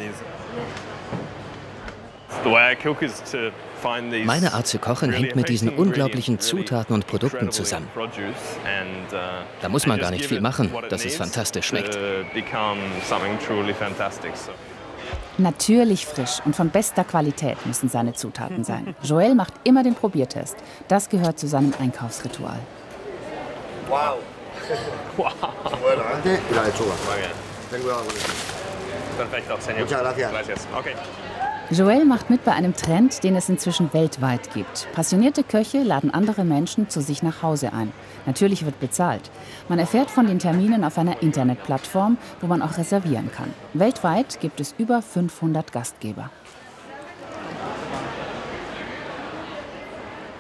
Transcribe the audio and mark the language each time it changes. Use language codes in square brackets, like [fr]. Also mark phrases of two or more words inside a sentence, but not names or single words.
[de] Meine Art zu kochen hängt mit diesen unglaublichen Zutaten und Produkten zusammen. Da muss man gar nicht viel machen, dass es fantastisch schmeckt. Natürlich frisch und von bester Qualität müssen seine Zutaten sein. Joel macht immer den Probiertest. Das gehört zu seinem Einkaufsritual. Wow. Wow. [es] Perfecto, señor. Gracias. Okay. [de] Joel macht mit bei einem Trend, den es inzwischen weltweit gibt. Passionierte Köche laden andere Menschen zu sich nach Hause ein. Natürlich wird bezahlt. Man erfährt von den Terminen auf einer Internetplattform, wo man auch reservieren kann. Weltweit gibt es über 500 Gastgeber.